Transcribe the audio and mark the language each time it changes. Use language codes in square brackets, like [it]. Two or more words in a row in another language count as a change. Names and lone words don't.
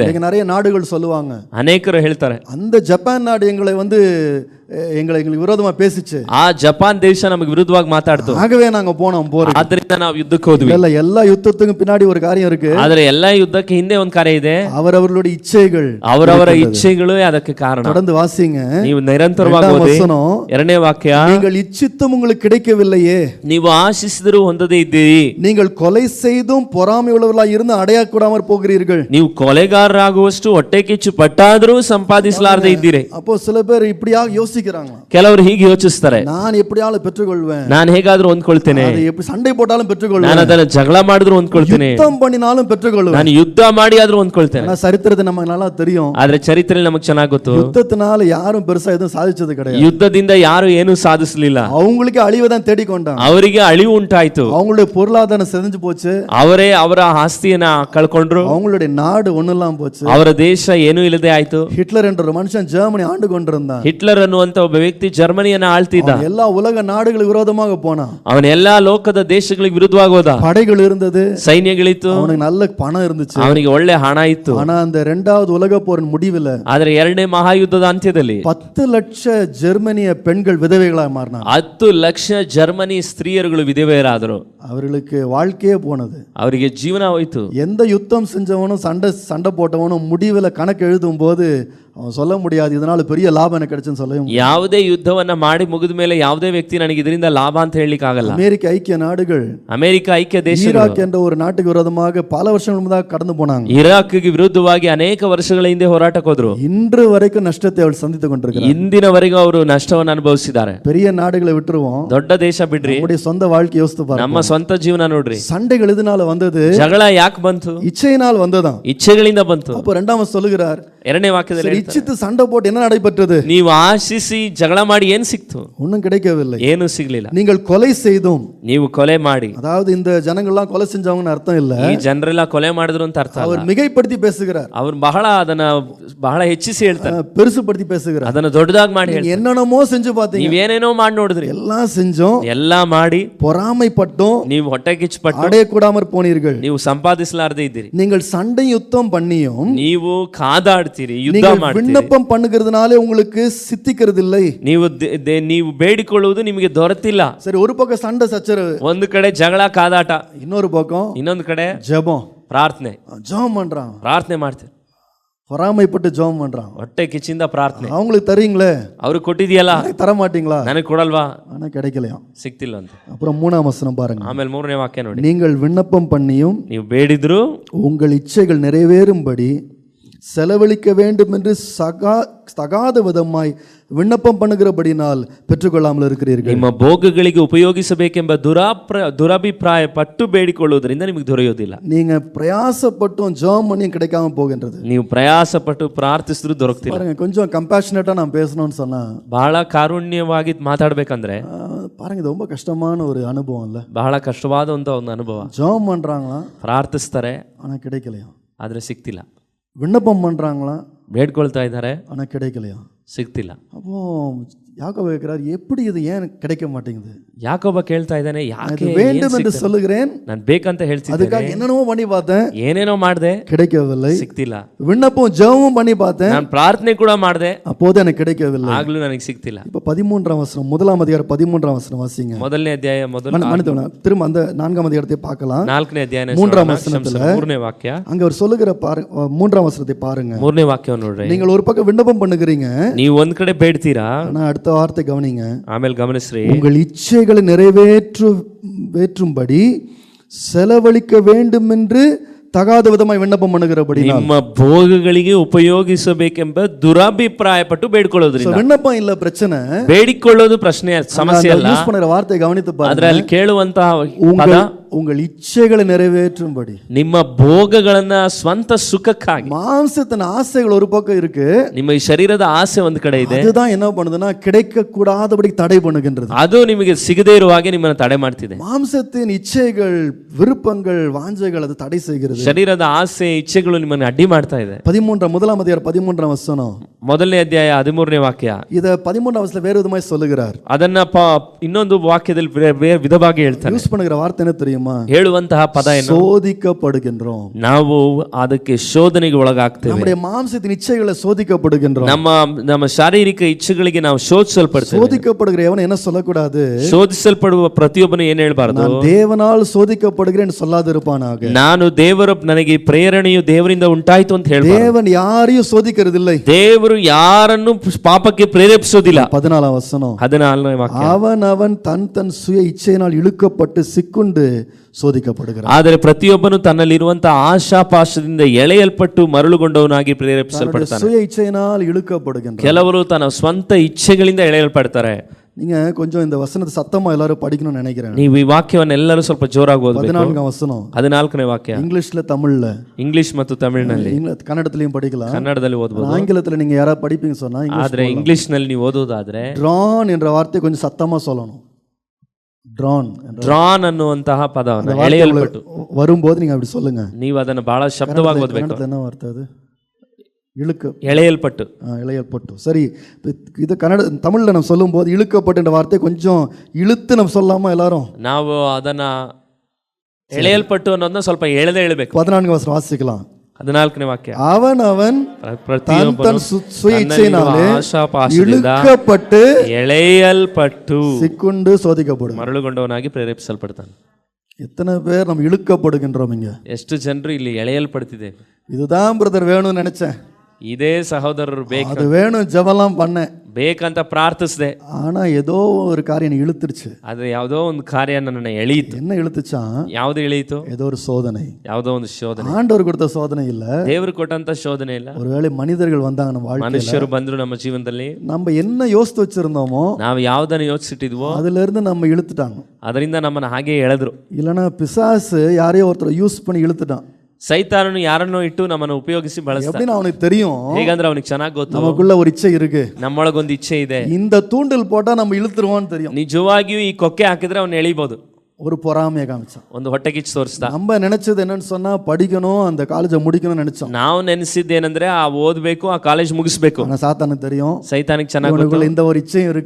[ta] நிறைய நாடுகள் சொல்லுவாங்க, [kn] ಅನೇಕರು ಹೇಳ್ತಾರೆ, [ta] அந்த ஜப்பான் நாடு எங்களை எங்களுக்கு விரோதமா பேசிச்சு, [kn] ಆ ಜಪಾನ್ ದೇಶ ನಮಗೆ ವಿರುದ್ಧವಾಗಿ ಮಾತಾಡ್ತು, [ta] ஆகவே நாங்க போனோம் போறோம், [kn] ಆದ್ರಿಂದ ನಾವು ಯುದ್ಧಕ್ಕೆ ಹೋದ್ವಿ. [ta] இல்ல, எல்லா யுத்தத்துக்கும் பின்னாடி ஒரு காரியம் இருக்கு, [kn] ಆದ್ರೆ ಎಲ್ಲಾ ಯುದ್ಧಕ್ಕೆ ಹಿಂದೆ ಒಂದು ಕಾರ್ಯ ಇದೆ, [ta] அவரவர்களுடைய இச்சைகள், [kn] ಅವರವರ ಇಚ್ಛೆಗಳು ಅದಕ್ಕೆ ಕಾರಣ. [ta] தொடர்ந்து வாசிங்க, [kn] ನೀವು ನಿರಂತರವಾಗಿ ಓದಿ. ಎರಡನೇ ವಾಕ್ಯ, [ta] நீங்கள் இச்சித்தும் உங்களுக்கு கிடைக்கவில்லையே, [kn] ನೀವು ಆಶಿಸಿದರೂ ಹೊಂದದೇ ಇದ್ದೀರಿ, [ta] நீங்கள் கொலை செய்தும் பொறாமை உள்ளவர்களாய் இருந்து அடையக்கூடாமற் போகிறீர்கள், [kn] ನೀವು ಕೊಲೆಗಾರರಾಗುವಷ್ಟು ಹೊಟ್ಟೆ ಕಿಚ್ಚು ಪಟ್ಟಾದರೂ ಸಂಪಾದಿಸಲಾರದೆ ಇದ್ದೀರಿ. [ta] அப்போ சில பேர் இப்படியா யோசிக்கிறாங்க, [kn] ಕೆಲವರು ಹೀಗೆ ಯೋಚಿಸ್ತಾರೆ, [ta] நான் எப்படியாலும் பெற்றுக்கொள்வேன், [kn] ನಾನು ಹೇಗಾದ್ರೂ ಹೊಂದ್ಕೊಳ್ತೇನೆ, [ta] எப்படி சண்டை போட்டாலும் பெற்றுக்கொள்வேன், [kn] ನಾನು ಅದನ್ನ ಜಗಳ ಮಾಡಿದ್ರು ಹೊಂದ್ಕೊಳ್ತೇನೆ, [ta] யுத்தம் பண்ணினாலும் பெற்றுக்கொள்வேன், [kn] ನಾನು ಯುದ್ಧ ಮಾಡಿ ಆದ್ರೂ ಹೊಂದ್ಕೊಳ್ತೇನೆ. [ta] ஆனா சரித்திரத்தை நமக்கு நல்லா தெரியும், [kn] ಆದ್ರೆ ಚರಿತ್ರೆ ನಮಗ್ ಚೆನ್ನಾಗ್ ಗೊತ್ತು, [ta] யுத்தத்தினால யாரும் பெருசா எதுவும் சாதிச்சது கிடையாது, [kn] ಯುದ್ಧದಿಂದ ಯಾರು ಏನು ಸಾಧಿಸಲಿಲ್ಲ, [ta] அவங்களுக்கு அழிவை தான் தேடிக்கொண்டாங்க, [kn] ಅವರಿಗೆ ಅಳಿವು ಉಂಟಾಯ್ತು, [ta] அவங்களுடைய பொருளாதாரம் செதஞ்சு போச்சு, [kn] ಅವರೇ ಅವರ ಆಸ್ತಿಯನ್ನ ಕಳ್ಕೊಂಡ್ರು, [ta] அவங்களுடைய நாடு ஒண்ணுலாம் போச்சு, [kn] ಅವರ ದೇಶ ಏನೂ ಇಲ್ಲದೆ ಆಯ್ತು. [ta] ஹிட்லர் என்ற ஒரு மனுஷன் ஜெர்மனி ஆண்டு கொண்டிருந்தான், [kn] ಹಿಟ್ಲರ್ ಅನ್ನುವಂತ ಒಬ್ಬ ವ್ಯಕ್ತಿ ಜರ್ಮನಿಯನ್ನ ಆಳ್ತಿದ್ದ, [ta] எல்லா உலக நாடுகளுக்கு விரோதமாக போனான், [kn] ಅವನ ಎಲ್ಲಾ ಲೋಕದ ದೇಶಗಳಿಗೆ ವಿರುದ್ಧವಾಗಿ ಹೋದ, [ta] படைகள் இருந்தது, [kn] ಸೈನ್ಯಗಳಿತ್ತು, [ta] அவனுக்கு நல்ல பணம் இருந்துச்சு, [kn] ಅವನಿಗೆ ಒಳ್ಳೆ ಹಣ ಇತ್ತು. [ta] ஆனா அந்த இரண்டாவது உலக போரின் முடிவில் [kn] ಆದ್ರೆ ಎರಡನೇ ಮಹಾಯುದ್ಧದ ಅಂತ್ಯದಲ್ಲಿ [ta] 10 லட்சம் ஜெர்மனிய பெண்கள் விதவைகளாக மாறினார், [kn] 10 ಲಕ್ಷ ಜರ್ಮನಿ ಸ್ತ್ರೀಯರುಗಳು ವಿಧವೆಯರಾದರು, [ta] அவர்களுக்கு வாழ்க்கையே போனது, [kn] ಅವರಿಗೆ ಜೀವನ ಹೋಯ್ತು. [ta] எந்த யுத்தம் செஞ்சவனும் சண்டை போட்டவனும் முடிவில் கணக்கு எழுதும் போது அவன் சொல்ல முடியாது இதனால பெரிய லாபம் எனக்கு கிடைச்சுன்னு சொல்லவே முடியாது. [kn] ಯಾವುದೇ ಯುದ್ಧವನ್ನ ಮಾಡಿ ಮುಗಿದ ಮೇಲೆ ಯಾವುದೇ ವ್ಯಕ್ತಿ ನನಗೆ ಇದರಿಂದ ಲಾಭ ಅಂತ ಹೇಳಲಿಕ್ಕೆ ಆಗಲ್ಲ. [ta] அமெரிக்க ஐக்கிய நாடுகள், [kn] ಅಮೆರಿಕ ಐಕ್ಯ ದೇಶ, [ta] ஈராக் என்ற ஒரு நாட்டுக்கு விரோதமாக பல வருஷங்கள் முன்னதாக கடந்து போனாங்க, [kn] ಇರಾಕ್ಗೆ ವಿರುದ್ಧವಾಗಿ ಅನೇಕ ವರ್ಷಗಳ ಹಿಂದೆ ಹೋರಾಟಕ್ಕೆ ಹೋದ್ರು. [ta] இன்று வரைக்கும் நஷ்டத்தை அவள் சந்தித்துக் கொண்டிருக்கிறார். [kn] ಇಂದಿನವರೆಗೂ ಅವರು ನಷ್ಟವನ್ನು ಅನುಭವಿಸಿದ್ದಾರೆ. [ta] பெரிய நாடுகளை விட்டுருவோம், [kn] ದೊಡ್ಡ ದೇಶ ಬಿಡ್ರಿ, [ta] நம்முடைய சொந்த வாழ்க்கை யோசித்து பாருங்க. [kn] ನಮ್ಮ ಸ್ವಂತ ಜೀವನ ನೋಡ್ರಿ. [ta] சண்டைகள் எதனால வந்தது? [kn] ಜಗಳ ಯಾಕೆ ಬಂತು? [ta] இச்சையினால் வந்ததாம். [kn] ಇಚ್ಛೆಗಳಿಂದ ಬಂತು. [ta] அப்போ இரண்டாவது சொல்லுகிறார், [kn] ಎರಡನೇ ವಾಕ್ಯದಲ್ಲಿ [ta] சரி, இச்சித்து சண்டை போட்டு என்ன நடைபெற்றது? [kn] ನೀವು ಆಶಿಸಿ ಜಗಳ ಮಾಡಿ ಏನ್ ಸಿಕ್ತು? [ta] ஒன்றும் கிடைக்கவில்லை. [kn] ಏನು ಸಿಗ್ಲಿಲ್ಲ. [ta] நீங்கள் கொலை செய்தும், [kn] ನೀವು ಕೊಲೆ ಮಾಡಿ, [ta] அதாவது இந்த ஜனங்கள்லாம் கொலை செஞ்சவங்கன்னு அர்த்தம் இல்ல, [kn] ಈ ಜನರೆಲ್ಲ ಕೊಲೆ ಮಾಡಿದ್ರು ಅಂತ ಅರ್ಥ ಅಲ್ಲ. [ta] அவர் மிகைப்படுத்தி பேசுகிறார், [kn] ಅವ್ರು ಅದನ್ನ ಬಹಳ ಹೆಚ್ಚಿಸಿ ಹೇಳ್ತಾರೆ, [ta] பெருசுபடுத்தி பேசுகிறார். [kn] ಅದನ್ನ ದೊಡ್ಡದಾಗಿ ಮಾಡಿ ಹೇಳ್ತಾರೆ. [ta] என்னென்னமோ செஞ்சு பார்த்தீங்க, [kn] ನೀವೇನೇನೋ ಮಾಡಿ ನೋಡಿದ್ರಿ, [ta] எல்லாம் செஞ்சோம், [kn] ಎಲ್ಲಾ ಮಾಡಿ [ta] பொறாமைப்பட்டோம், [kn] ನೀವು ಹೊಟ್ಟೆ ಕಿಚ್ಚುಪಟ್ಟು [ta] அடையக்கூடாமற் போனீர்கள். [kn] ನೀವು ಸಂಪಾದಿಸಲಾರದೆ ಇದ್ದೀರಿ. [ta] நீங்கள் சண்டை யுத்தம் பண்ணியும், [kn] ನೀವು ಕಾದಾಡ್ತೀರಿ, ಯುದ್ಧ [ta] நீங்கள் [kn] ಮಾಡ್ತೀರಿ. [ta] விண்ணப்பம் பண்ணுகிறதுனாலே உங்களுக்கு சித்திக்கிறது இல்லை. [kn] ನೀವು ಬೇಡಿಕೊಳ್ಳುವುದು ನಿಮಗೆ ದೊರೆತಿಲ್ಲ. [ta] சரி, ஒரு பக்கம் சண்டை சச்சரவு, [kn] ಒಂದು ಕಡೆ ಜಗಳ ಕಾದಾಟ, [ta] இன்னொரு பக்கம் [kn] ಇನ್ನೊಂದು ಕಡೆ [ta] ஜெபம், [kn] ಪ್ರಾರ್ಥನೆ. [ta] ஜெபம் பண்றான், [kn] ಪ್ರಾರ್ಥನೆ ಮಾಡ್ತೀರಿ, [ta] பொறாமைப்பட்டு ஜெபம் பண்றான். [kn] ಹೊಟ್ಟೆ ಕಿಚ್ಚಿಂದ ಪ್ರಾರ್ಥನೆ. [ta] அவங்களுக்கு தரீங்களே, [kn] ಅವ್ರಿಗೆ ಕೊಟ್ಟಿದ್ಯಲ್ಲ, [ta] தர மாட்டீங்களா? [kn] ನನಗೆ ಕೊಡಲ್ವಾ? [ta] ஆனா கிடைக்கலையாம். [kn] ಸಿಕ್ತಿಲ್ಲ ಅಂತ. [ta] அப்புறம் 3ஆம் வசனம் பாருங்க. [kn] ಆಮೇಲೆ 3ನೇ ವಾಕ್ಯ ನೋಡಿ. [ta] நீங்கள் விண்ணப்பம் பண்ணியும் [kn] ನೀವು ಬೇಡಿದ್ರು [ta] உங்கள் இச்சைகள் நிறைவேறும்படி செலவழிக்க வேண்டும் என்று தகாத விதமாய் விண்ணப்பம் பண்ணுகிறபடினால் பெற்றுக்கொள்ளாமல் இருக்கிறீர்கள். [kn] ನಿಮ್ಮ ಭೋಗಗಳಿಗೆ ಉಪಯೋಗಿಸಬೇಕೆಂಬ ದುರಭಿಪ್ರಾಯ ಪಟ್ಟು ಬೇಡಿಕೊಳ್ಳುವುದರಿಂದ ನಿಮಗೆ ದೊರೆಯೋದಿಲ್ಲ. [ta] நீங்க பிரயாசப்பட்டும் ஜெபம் பண்ணியும் கிடைக்காம போகின்றது. [kn] ನೀವು ಪ್ರಯಾಸಪಟ್ಟು ಪ್ರಾರ್ಥಿಸಿದ್ರು ದೊರಕ್ತಿಲ್ಲ. [ta] பாருங்க, கொஞ்சம் கம்பேஷனேட்டா நான் பேசணும்னு சொன்னா, [kn] ಬಹಳ ಕಾರುಣ್ಯವಾಗಿ ಮಾತಾಡ್ಬೇಕಂದ್ರೆ [ta] பாருங்க, இது ரொம்ப கஷ்டமான ஒரு அனுபவம் இல்ல? [kn] ಬಹಳ ಕಷ್ಟವಾದ ಒಂದು ಅನುಭವ. [ta] ஜெபம் பண்றாங்களா, [kn] ಪ್ರಾರ್ಥಿಸ್ತಾರೆ, [ta] ஆனா கிடைக்கலையா? [kn] ಆದ್ರೆ ಸಿಕ್ತಿಲ್ಲ. [ta] விண்ணப்பம் பண்றாங்களா, [kn] ಬೇಡ್ಕೊಳ್ತಾ ಇದ್ದಾರೆ, [ta] ஆனா கிடைக்கலையா? [kn] ಸಿಗ್ತಿಲ್ಲ. [ta] அப்போ யாக்கோபு கேட்கிறார், எப்படி இது ஏன் கிடைக்க மாட்டேங்குது? [kn] ಯಾಕೋಬ ಕೇಳ್ತಾ ಇದ್ದಾನೆ, ಯಾಕೆ [ta] வேண்டும் என்று சொல்லுகிறேன், [kn] ನಾನು ಬೇಕಂತ ಹೇಳ್ತಿದ್ದೆ, [ta] அதுக்காக என்னென்னமோ பண்ணி பார்த்தேன், [kn] ಏನೇನೋ ಮಾಡಿದೆ, [ta] கிடைக்கவில்லை. [kn] ಸಿಕ್ತಿಲ್ಲ. [ta] விண்ணப்பம் ஜெபமும் பண்ணி பார்த்தேன், [kn] ನಾನು ಪ್ರಾರ್ಥನೆ ಕೂಡ ಮಾಡಿದೆ, [ta] அப்போது எனக்கு கிடைக்கவில்லை. [kn] ಆಗ್ಲೂ ನನಗೆ ಸಿಕ್ತಿಲ್ಲ. [ta] இப்ப 13ஆம் வசனம், 1ஆம் அதிகாரம் 13ஆம் வசனம் வாசிங்க. [kn] ಮೊದಲನೇ ಅಧ್ಯಾಯ [ta] திரும்ப அந்த 4ஆம் அதிகாரத்தை பார்க்கலாம். [kn] 4ನೇ ಅಧ್ಯಾಯ [ta] 3ஆம் வசனத்துல [kn] 3ನೇ ವಾಕ್ಯ, [ta] அங்க அவர் சொல்லுகிற 3ஆம் வசனத்தை பாருங்க. [kn] 3ನೇ ವಾಕ್ಯವನ್ನು ನೋಡ್ರಿ. [ta] நீங்கள் ஒரு பக்கம் விண்ணப்பம் பண்ணுகிறீங்க, [kn] ನೀವು ಒಂದ್ ಕಡೆ ಬೇಡ್ತೀರಾ, [ta] ஆனா அடுத்த வார்த்தை கவனிங்க. [kn] ಆಮೇಲೆ ಗಮನಿಸ್ರಿ, [ta] உங்கள் இச்சைகளை நிறைவேற்றும்படி செலவழிக்க வேண்டும் என்று தகாத விதமாய் விண்ணப்பம் பண்ணுகிறபடி [kn] ನಿಮ್ಮ ಭೋಗಗಳಿಗೆ ಉಪಯೋಗಿಸಬೇಕೆಂಬ ದುರಭಿಪ್ರಾಯಪಟ್ಟು ಬೇಡ್ಕೊಳ್ಳೋದ್ರಿಂದ. [ta] விண்ணப்பம் இல்ல பிரச்சனை, [kn] ಬೇಡಿಕೊಳ್ಳೋದು ಪ್ರಶ್ನೆ, ಸಮಸ್ಯೆ ಅಲ್ಲ. [ta] யூஸ் பண்ணுற வார்த்தை கவனித்து பாருங்க. [kn] ಅದರಲ್ಲಿ ಕೇಳುವಂತಹ ಪದ, [ta] உங்கள் இச்சைகளை நிறைவேற்றும்படி, [kn] ನಿಮ್ಮ ಭೋಗಗಳನ್ನ ಸ್ವಂತ ಸುಖಕ್ಕಾಗಿ. [ta] மாம்சத்தின் ஆசைகள் ஒரு பக்கம் இருக்கு, [kn] ನಿಮ್ಮ ಈ ಶರೀರದ ಆಸೆ ಒಂದು ಕಡೆ ಇದೆ, [ta] அதுதான் என்ன பண்ணுதுன்னா கிடைக்க கூடாதபடி தடை பண்ணுகின்றது. [kn] ಅದು ನಿಮಗೆ ಸಿಗದೇ ಇರುವ ಹಾಗೆ ನಿಮ್ಮನ್ನು ತಡೆ ಮಾಡ್ತಿದೆ. [ta] மாம்சத்தின் இச்சைகள், விருப்பங்கள், வாஞ்சைகள் அது தடை செய்கிறது. [kn] ಶರೀರದ ಆಸೆ, ಇಚ್ಛೆಗಳು ನಿಮ್ಮನ್ನು ಅಡ್ಡಿ ಮಾಡ್ತಾ ಇದೆ. [ta] 1ஆம் அதிகாரம் 13ஆம் வசனம், [kn] ಮೊದಲನೇ ಅಧ್ಯಾಯ 13ನೇ ವಾಕ್ಯ. [ta] இத 13ஆம் வசனத்துல வேற விதமாய் சொல்லுகிறார். [kn] ಅದನ್ನ ಇನ್ನೊಂದು ವಾಕ್ಯದಲ್ಲಿ ಬೇರೆ ವಿಧವಾಗಿ ಹೇಳ್ತಾನೆ. [ta] யூஸ் பண்ணுகிற வார்த்தை என்ன தெரியுமா? [kn] ಹೇಳುವಂತಹ ಪದ ಏನು? [ta] சோதிக்கப்படுகின்றோம். [kn] ನಾವು ಅದಕ್ಕೆ ಶೋಧನೆಗೆ ಒಳಗಾಗ್ತೇವೆ. [ta] நம்முடைய மாம்சத்தின் இச்சைகளை சோதிக்கப்படுகின்றோம். [kn] ನಮ್ಮ ಶಾರೀರಿಕ ಇಚ್ಛೆಗಳಿಗೆ ನಾವು ಶೋಧಿಸಲ್ಪಡ್ತೇವೆ. [ta] சோதிக்கப்படுகிற எவன் என்ன சொல்லக்கூடாது? [kn] ಶೋಧಿಸಲ್ಪಡುವ ಪ್ರತಿಯೊಬ್ಬನು ಏನು ಹೇಳಬಾರದು? [ta] நான் தேவனால் சோதிக்கப்படுகிறேன் சொல்லாதிருப்பானாக. [kn] ನಾನು ನನಗೆ ಪ್ರೇರಣೆಯು ದೇವರಿಂದ ಉಂಟಾಯಿತು ಅಂತ ಹೇಳಬಾರದು. [ta] தேவன் யாரையும் சோதிக்கிறதில்லை. [kn] ದೇವರು ಯಾರನ್ನು ಪಾಪಕ್ಕೆ ಪ್ರೇರೇಪಿಸೋದಿಲ್ಲ. [ta] 14ஆம் வசனம், [kn] 14ನೇ ವಾಕ್ಯ. [ta] அவன் தன் சுய இச்சையினால் இழுக்கப்பட்டு சிக்குண்டு சோதிக்கப்படுகிறான். [kn] ಆದರೆ ಪ್ರತಿಯೊಬ್ಬನು ತನ್ನಲ್ಲಿರುವಂತಹ ಆಶಾಪಾಶದಿಂದ ಎಳೆಯಲ್ಪಟ್ಟು ಮರಳುಗೊಂಡವನಾಗಿ ಪ್ರೇರೇಪಿಸಲ್ಪಡ್ತಾನೆ. [ta] சுய இச்சையினால் இழுக்கப்படுகின்றான். [kn] ಕೆಲವರು ತನ್ನ ಸ್ವಂತ ಇಚ್ಛೆಗಳಿಂದ ಎಳೆಯಲ್ಪಡ್ತಾರೆ. [ta] நீங்க கொஞ்சம் இந்த வசனத்தை சத்தமா எல்லாரும் படிக்கணும்னு நினைக்கிறேன். [kn] ನೀವು ಈ ವಾಕ್ಯವನ್ನು ಎಲ್ಲರೂ ಸ್ವಲ್ಪ ಜೋರಾಗಿ ಓದಬೇಕು. [ta] 14ஆம் வசனம், [kn] 14ನೇ ವಾಕ್ಯ. [ta] இங்கிலீஷ்ல, தமிழ்ல, [kn] ಇಂಗ್ಲಿಷ್ ಮತ್ತು ತಮಿಳಿನಲ್ಲಿ, [ta] கன்னடத்திலயும் படிக்கலாம், [kn] ಕನ್ನಡದಲ್ಲಿ ಓದಬಹುದು. [ta] ஆங்கிலத்துல நீங்க யாராவது படிப்பீங்க சொன்னா, [kn] ಆದ್ರೆ ಇಂಗ್ಲಿಷ್ ನಲ್ಲಿ ನೀವು ಓದೋದಾದ್ರೆ [ta] ட்ரான் என்ற வார்த்தை கொஞ்சம் சத்தமா சொல்லணும். [kn] ಡ್ರಾನ್ ಅನ್ನುವಂತಹ ಪದವನ್ನು, ಎಳೆಯಲ್ಪಟ್ಟು [ta] வரும்போது நீங்க அப்படி சொல்லுங்க. [kn] ನೀವು ಅದನ್ನು ಬಹಳ ಶಬ್ದವಾಗಿ ಓದಬೇಕು. [ta] என்ன வார்த்தை அது? [kn] ಎಳೆಯಲ್ಪಟ್ಟು. [ta] இளையல்பட்டு. சரி, இது தமிழ்ல நம்ம சொல்லும் போது இழுக்கப்பட்டு என்ற வார்த்தை கொஞ்சம் இழுத்து நம்ம சொல்லாம எல்லாரும்? [kn] ನಾವು ಅದನ್ನ ಎಳೆಯಲ್ಪಟ್ಟು ಅನ್ನೋದನ್ನ ಸ್ವಲ್ಪ ಎಳೆದೇ ಹೇಳಬೇಕು. [ta] 14ನೇ வசனம் வாசிக்கலாம். [kn] 14ನೇ ವಾಕ್ಯ. [ta] அவன் தன் சுய இச்சையினாலே இழுக்கப்பட்டு [kn] ಎಳೆಯಲ್ಪಟ್ಟು [ta] சிக்குண்டு சோதிக்கப்படும், [kn] ಮರಳುಗೊಂಡವನಾಗಿ ಪ್ರೇರೇಪಿಸಲ್ಪಡ್ತಾನೆ. [ta] எத்தனை பேர் நம்ம இழுக்கப்படுகின்றோம் இங்க? [kn] ಎಷ್ಟು ಜನರು ಇಲ್ಲಿ ಎಳೆಯಲ್ಪಡ್ತಿದೆ. [ta] இதுதான் பிரதர் வேணும்னு நினைச்சேன், [kn] ಇದೇ ಸಹೋದರರು ಬೇಕು, [ta] அது வேணும், ஜெபலாம் பண்ணேன், [kn] ಬೇಕಂತ ಪ್ರಾರ್ಥಿಸಿದೆ. [ta] ஆனா ஏதோ ஒரு காரியம் இழுத்துருச்சு. [kn] ಆದ್ರೆ ಯಾವುದೋ ಒಂದು ಕಾರ್ಯ ನನ್ನ ಎಳೆಯಿತು. [ta] என்ன இழுத்துச்சா? [kn] ಯಾವ್ದು ಎಳೆಯಿತು? [ta] ஏதோ ஒரு சோதனை. [kn] ಯಾವುದೋ ಒಂದು ಶೋಧನೆ. [ta] ஆண்டவர் கொடுத்த சோதனை இல்ல, [kn] ದೇವರು ಕೊಟ್ಟಂತ ಶೋಧನೆ ಇಲ್ಲ. [ta] ஒருவேளை மனிதர்கள் வந்தாங்க நம்ம வாழ்க்கையில, [kn] ಮನುಷ್ಯರು ಬಂದ್ರು ನಮ್ಮ ಜೀವನದಲ್ಲಿ, [ta] நம்ம என்ன யோசித்து வச்சிருந்தோமோ [kn] ನಾವು ಯಾವ್ದನ್ನ ಯೋಚಿಸಿಟ್ಟಿದ್ವೋ [ta] அதுல இருந்து நம்ம இழுத்துட்டாங்க. [kn] ಅದರಿಂದ ನಮ್ಮನ್ನ ಹಾಗೆ ಎಳೆದ್ರು. [ta] இல்லைன்னா பிசாசு யாரையோ ஒருத்தர் யூஸ் பண்ணி இழுத்துட்டான். [kn] ಸೈತಾನನು ಯಾರನ್ನೋ ಇಟ್ಟು ನಮ್ಮನ್ನು ಉಪಯೋಗಿಸಿ ಬಳಸ್ತಾನೆ. [ta] எப்படின்னு அவனுக்கு தெரியும் [kn] ಹೇಗಂದ್ರೆ ಅವನಿಗೆ ಚೆನ್ನಾಗಿ ಗೊತ್ತು [ta] நமக்குள்ள ஒரு இச்சை இருக்கு, [kn] ನಮ್ಮೊಳಗೊಂದು ಇಚ್ಛೆ ಇದೆ. [ta] இந்த தூண்டில் போட்டா நம்ம இழுத்துருவோம்னு தெரியும். [kn] ನಿಜವಾಗಿಯೂ ಈ ಕೊಕ್ಕೆ ಹಾಕಿದ್ರೆ ಅವನು ಎಳಿಬಹುದು. [ta] ஒரு பொறாமையை காமிச்சான். [kn] ಒಂದು ಹೊಟ್ಟೆ ಕಿಚ್ಚು ತೋರಿಸ್ತಾ. [ta] நம்ம நினைச்சது என்னன்னு சொன்னா படிக்கணும், அந்த காலேஜை முடிக்கணும்னு நினைச்சோம். [kn] ನಾವು ನೆನೆಸಿದ್ದೇನೆಂದ್ರೆ ಆ ಓದ್ಬೇಕು, ಆ ಕಾಲೇಜ್ ಮುಗಿಸ್ಬೇಕು. [ta] ஆனா சாத்தானுக்கு தெரியும் [kn] ಸೈತಾನಿಗೆ ಚೆನ್ನಾಗಿ ಗೊತ್ತು [ta] இவனுக்குள்ள இந்த ஒரு இச்சையும் இருக்கு.